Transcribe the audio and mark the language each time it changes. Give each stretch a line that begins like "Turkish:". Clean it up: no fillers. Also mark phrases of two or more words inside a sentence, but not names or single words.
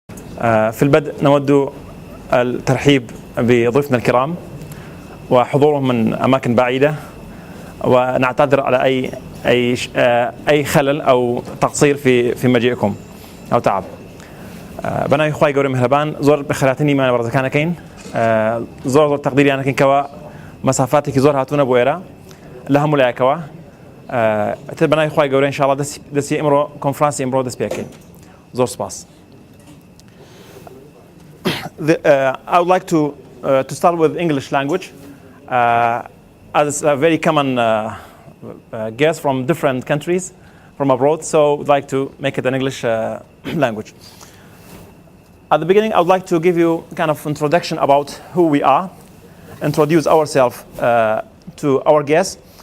Arabic: في البدء نود الترحيب بضيوفنا الكرام وحضورهم من أماكن بعيدة، ونعتذر على أي خلل أو تقصير في مجيئكم أو تعب.
Central Kurdish: بنای خوای گەورە مهربان زۆر بەخێراتنی مانە بەڕێزەکانەکەین، زۆر تەقدیریانەکەین کەوا مەسافاتێکی زۆر هاتوونە بۆ ئێرە لە هەموو لایەکەوە. تر بەنای خوای گەورە ئینشاءڵڵا دەستی ئەمڕۆ کۆنفرانسی ئەمڕۆ دەست پێکەین. زۆر سپاس.
English: I would like to start with English language, as it's a very common guest from different countries from abroad, so I'd like to make it an English language. At the beginning, I would like to give you kind of introduction about who we are, introduce ourselves to our guests.